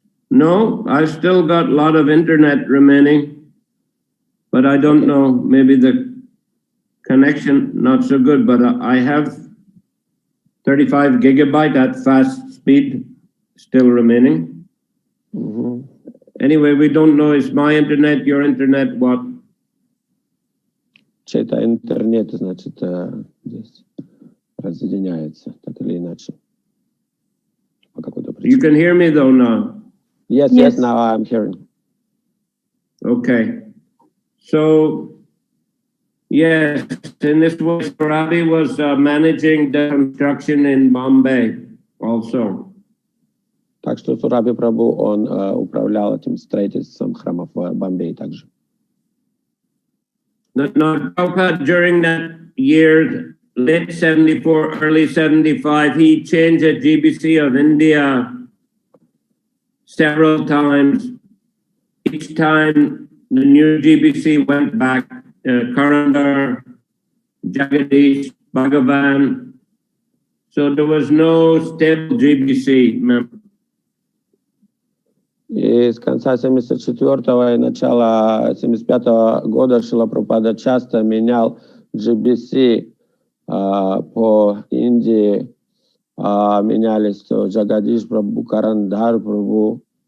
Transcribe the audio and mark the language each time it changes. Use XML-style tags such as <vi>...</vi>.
<en>No, I still got a lot of internet remaining, but I don't know, maybe the connection not so good, but I have 35 gigabyte at fast speed still remaining. Mm-hmm. Anyway, we don't know, is my internet, your internet, what?</en> <ru>Чей-то интернет, значит, здесь разъединяется, так или иначе. По какой-то причине.</ru> <en>You can hear me though now? Yes, yes, now I'm hearing. Okay. So, yes, in this way, Ravi was managing the construction in Bombay also. Так что Сураби Прабху, он управлял этим строительством храмов в Бомбее также. Now, Prabhupada, during that year, late 74, early 75, he changed the GBC of India several times. Each time the new GBC went back, Karandar, Jagadish, Bhagavan. So there was no stable GBC member.</en> <ru>И с конца 74-го и начала 75-го года Шрила Прабхупада часто менял GBC по Индии. Менялись то Джагадиш Прабху, Карандар Прабху,</ru>